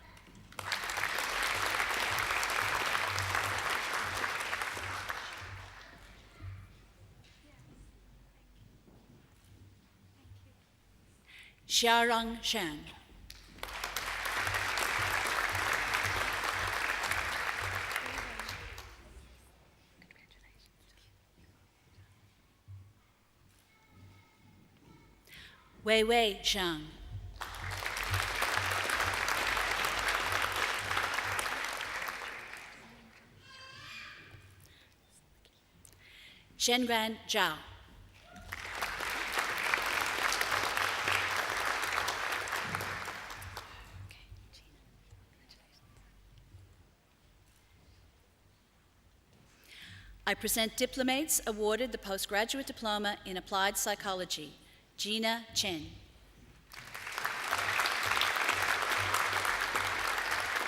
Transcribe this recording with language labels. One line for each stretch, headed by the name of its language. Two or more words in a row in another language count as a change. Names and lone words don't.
English: Xiarong Shan. Wei Wei Zhang. Shenran Zhao. I present diplomates awarded the postgraduate diploma in applied psychology. Gina Chen.